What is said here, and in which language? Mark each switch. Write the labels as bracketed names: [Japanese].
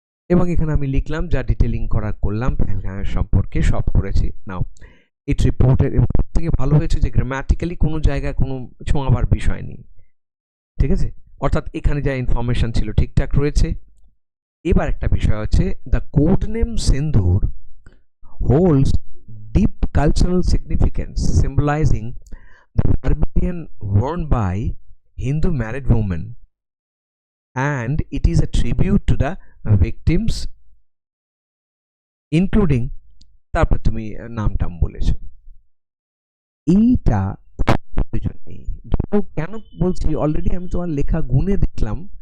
[Bangla] এবং এখানে আমি লিখলাম যা ডিটেলিং করলাম পেহেলগামের সম্পর্কে সব করেছি। নাও ইট রিপোর্টের, থেকে ভালো হয়েছে যে গ্রামাটিক্যালি কোনো জায়গায় কোনো ছোঁয়াবার বিষয় নেই, ঠিক আছে, অর্থাৎ এখানে যা ইনফরমেশন ছিল ঠিকঠাক রয়েছে। এবার একটা বিষয় হচ্ছে, [English] the code name Sindoor holds deep cultural significance, symbolizing the vermilion worn by Hindu married women and it is a tribute to the victims including [Bangla] তারপর তুমি নাম বলেছো এইটা প্রয়োজন নেই কেন বলছি অলরেডি আমি তোমার লেখা গুনে দেখলাম